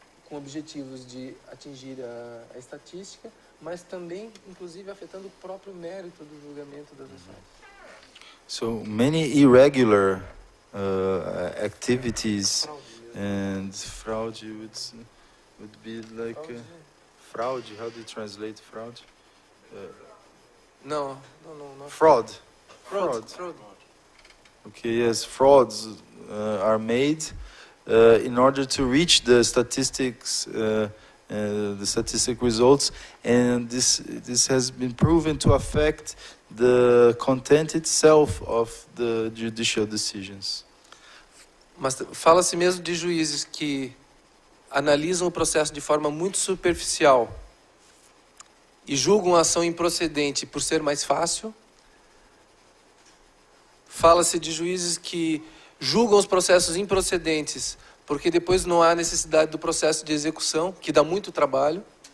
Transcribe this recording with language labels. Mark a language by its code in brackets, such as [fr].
[pt] com objetivos de atingir a estatística, mas também, inclusive, afetando o próprio mérito do julgamento das ações. [en] So many irregular activities and fraud would be like fraud. How do you translate fraud? No. Fraud. Fraud. Okay, yes, frauds are made in order to reach the statistics, the statistic results, and this has been proven to affect the content itself of the judicial decisions. [pt] Mas fala-se mesmo de juízes que analisam o processo de forma muito superficial e julgam a ação improcedente por ser mais fácil. Fala-se de juízes que julgam os processos improcedentes porque depois não há necessidade do processo de execução, que dá muito trabalho.